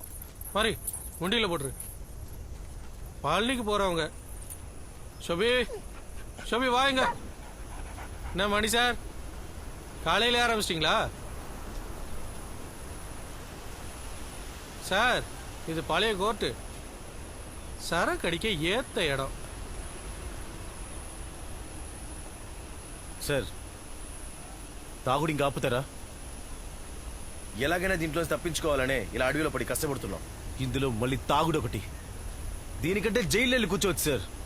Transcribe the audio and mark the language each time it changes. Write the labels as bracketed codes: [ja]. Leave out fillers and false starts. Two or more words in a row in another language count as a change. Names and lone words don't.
[ta] பாரு, முண்டியில போட்டுரு. பழனிக்கு போறவங்க. ஷோபி ஷோபி வாங்க. என்ன மணி சார், காலையில ஆரம்பிச்சிட்டிங்களா? சார் இது பழைய கோர்ட்டு, சரக்கு அடிக்க ஏத்த இடம். [te] సార్ తాగుడు ఇంకా ఆపుతారా? ఎలాగైనా దీంట్లో తప్పించుకోవాలనే ఇలా అడవిలో పడి కష్టపడుతున్నాం. ఇందులో మళ్ళీ తాగుడు ఒకటి. దీనికంటే జైలు వెళ్ళి కూర్చోవచ్చు సార్.